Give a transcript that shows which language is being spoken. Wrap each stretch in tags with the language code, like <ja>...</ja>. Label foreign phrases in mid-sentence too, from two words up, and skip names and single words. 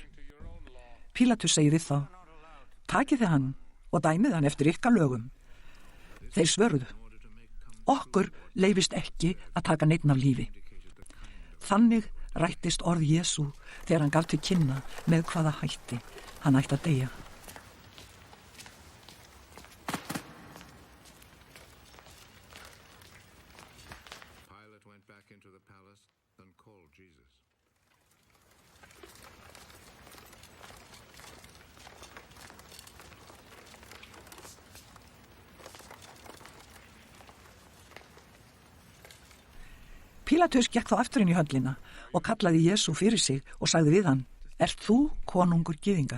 <is>Pílatus segir við þá: takið þið hann og dæmið hann eftir ykkar lögum. Þeir svöruðu: okkur leyfist ekki að taka neinn af lífi. Þannig rættist orð Jesú þegar hann gaf til kynna með hvaða hætti hann ætti að deyja.</is> <en>Pilate went back into the palace and called Jesus.</en> <is>Pílatus gekk þá aftur inn í höllina og kallaði Jesú fyrir sig og sagði við hann: ert þú konungur gyðinga?</is>